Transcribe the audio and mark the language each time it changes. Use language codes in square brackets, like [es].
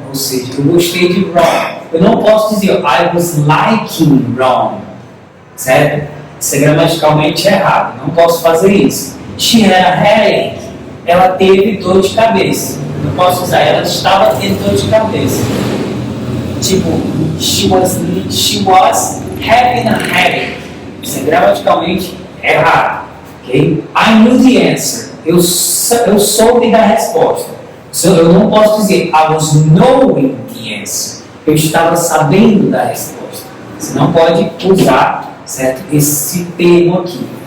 [pt] Ou seja, eu gostei de Rome. Eu não posso dizer, [en] I was liking Rome. [pt] Certo? Isso é gramaticalmente errado. Não posso fazer isso. [en] She had a headache. [pt] Ela teve dor de cabeça. Eu não posso usar, ela estava tendo dor de cabeça. [en] Tipo, she was having a headache. [pt] Isso é gramaticalmente errado. [en] Okay? I knew the answer. [pt] Eu soube da resposta. [en] So, [pt] eu não posso dizer [en] I was knowing the answer. [pt] Eu estava sabendo da resposta. Você não pode usar, certo, esse termo aqui.